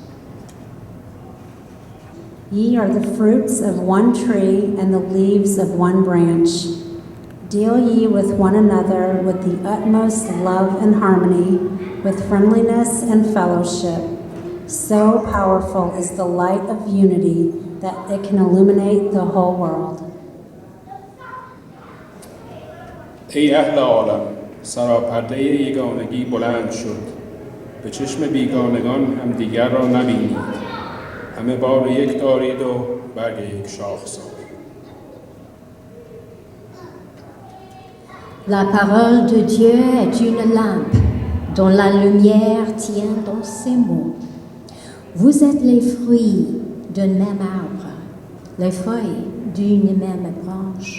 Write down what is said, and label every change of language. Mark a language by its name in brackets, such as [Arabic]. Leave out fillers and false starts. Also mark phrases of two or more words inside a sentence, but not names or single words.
[English] Ye are the fruits of one tree and the leaves of one branch. Deal ye with one another with the utmost love and harmony, with friendliness and fellowship. So powerful is the light of unity that it can illuminate the whole world. [Persian] ای اهل عالم، سراپرده یگانگی بلند شد. به چشم بیگانگان هم دیگر را نبینید. همه بار یک دارید و برگ یک شاخسار. [French] La parole de Dieu est une lampe dont la lumière tient dans ses mots. Vous êtes les fruits d'un même arbre, les feuilles d'une même branche.